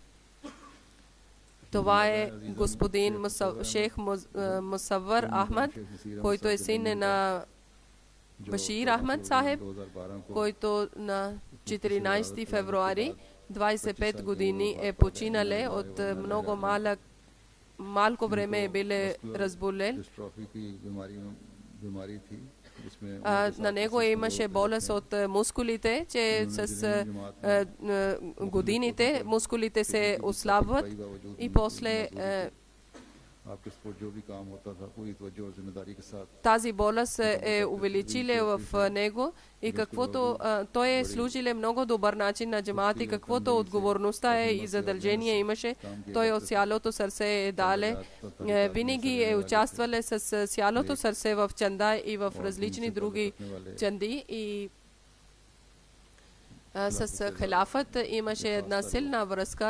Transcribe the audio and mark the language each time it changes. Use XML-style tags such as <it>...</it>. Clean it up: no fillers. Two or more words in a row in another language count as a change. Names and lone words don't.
<bg>Това е господин шейх Мусаввар Ахмад, който е син на Башир Ахмад Сахеб, който на 14 февруари 25 години е починале от много малък малко време биле разболели.</bg> <hi>डिस्ट्रॉफी की बीमारी थी जिसमें</hi> <bg>На него имаше болест от мускулите, че с годините мускулите се ослабват и после</bg> <hi>आपके स्पोर्ट जो भी काम होता था पूरी तवज्जो और जिम्मेदारी के साथ</hi> <bg>тази болест е увеличила в него и каквото той е служиле много добър начин на джамаат и каквото отговорността е и задължение имаше, той от цялото сърце е дале. Винаги е участвале с цялото сърце в чанда и в различни други чанди и с халафът имаше една силна връзка.</bg>